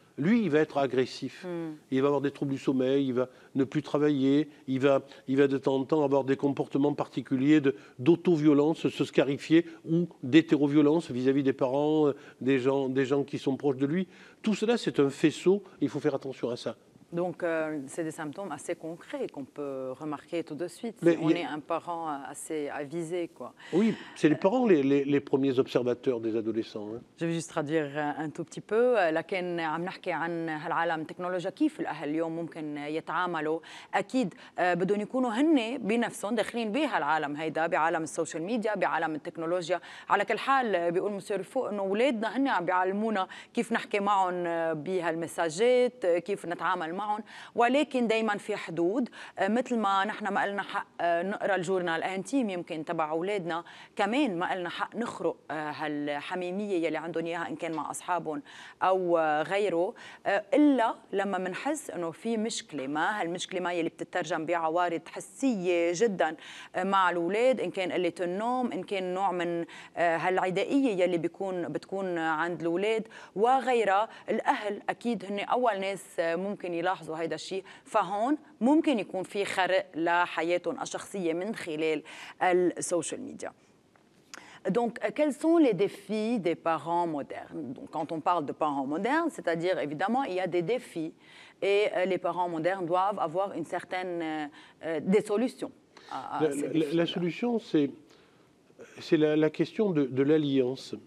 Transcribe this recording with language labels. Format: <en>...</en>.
<fr>Lui, il va être agressif. Il va avoir des troubles du sommeil, il va ne plus travailler, il va de temps en temps avoir des comportements particuliers d'auto-violence, se scarifier ou d'hétéroviolence vis-à-vis des parents, des gens qui sont proches de lui. Tout cela, c'est un faisceau, il faut faire attention à ça. Donc, c'est des symptômes assez concrets qu'on peut remarquer tout de suite Mais si on est un parent assez avisé, quoi. Oui, c'est les parents les premiers observateurs des adolescents. Hein. Je vais juste traduire un tout petit peu</fr> <ar>لكن عم نحكي عن هالعالم التكنولوجيا كيف الأهل اليوم ممكن يتعاملوا أكيد بدهم يكونوا هن بنفسهم داخلين بهالعالم هيدا بعالم السوشيال ميديا بعالم التكنولوجيا على كل حال بيقول مسيو رفوق إنه أولادنا هن عم بيعلمونا كيف نحكي معهم بهالمساجات كيف نتعامل معهم ولكن دايما في حدود مثل ما نحن ما لنا حق نقرا</ar> <fr>الجورنال انتيم</fr> <ar>يمكن تبع أولادنا كمان ما لنا حق نخرق هالحميمية يلي عندهم إياها إن كان مع أصحابهم أو غيره إلا لما منحس إنه في مشكلة ما هالمشكلة ما يلي بتترجم بعوارض حسية جدا مع الأولاد إن كان قلة النوم إن كان نوع من هالعدائية يلي بتكون عند الأولاد وغيرها الأهل أكيد هن أول ناس ممكن يلاحظوا هيدا الشيء فهون ممكن يكون في خرق لحياتهم الشخصية من خلال السوشيال ميديا.</ar> <fr>Donc, quels sont les défis des parents modernes? Donc, quand on parle de parents modernes, c'est-à-dire, évidemment, il y a des défis et les parents modernes doivent avoir une certaine, des solutions à ces défis. La solution, c'est la question de l'alliance.</fr>